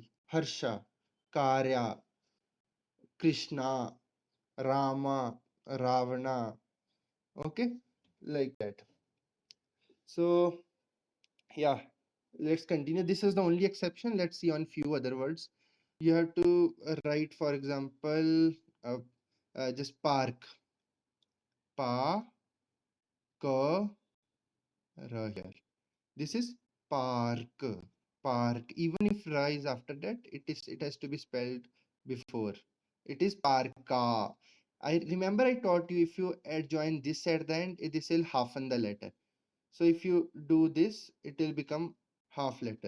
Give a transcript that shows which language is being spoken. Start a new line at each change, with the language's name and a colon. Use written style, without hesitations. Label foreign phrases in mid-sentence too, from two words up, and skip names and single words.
English: Harsha, Karya, Krishna, Rama, Ravana. Okay, like that. So yeah, let's continue. This is the only exception. Let's see on few other words. You have to write, for example, just park. Pa, ka, ra here. This is park. Park. Even if ra is after that, it has to be spelled before. It is parka. I remember I taught you, if you adjoin this at the end, this will halfen the letter. So if you do this, it will become half letter.